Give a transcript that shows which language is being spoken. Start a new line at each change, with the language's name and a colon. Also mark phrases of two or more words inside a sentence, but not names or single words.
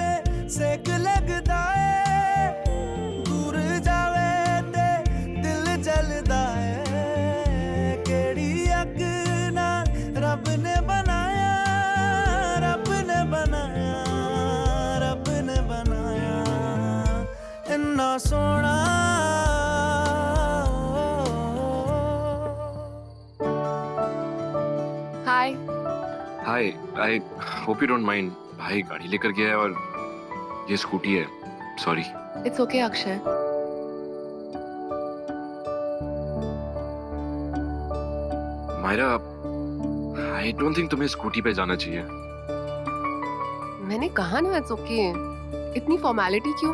Punjabi: ਸੇਕ ਲੱਗਦਾ ਹੈ ਦੂਰ ਜਾਵੇ ਤੇ ਦਿਲ ਜਲਦਾ ਹੈ ਕਿਹੜੀ ਅੱਗ ਨਾਲ ਰੱਬ ਨੇ ਬਣਾਇਆ ਰੱਬ ਨੇ ਬਣਾਇਆ ਰੱਬ ਨੇ ਬਣਾਇਆ ਇੰਨਾ ਸੋਹਣਾ
Hindi: हाय। हाय,
English: I hope you don't mind.
Hindi: भाई गाड़ी लेकर गया है और ये स्कूटी है। सॉरी।
English: It's okay अक्षय।
Hindi: मायरा,
English: I don't think
Hindi: तुम्हें स्कूटी पे जाना चाहिए। मैंने कहा ना
English: It's okay.
Hindi: इतनी फॉर्मेलिटी क्यों?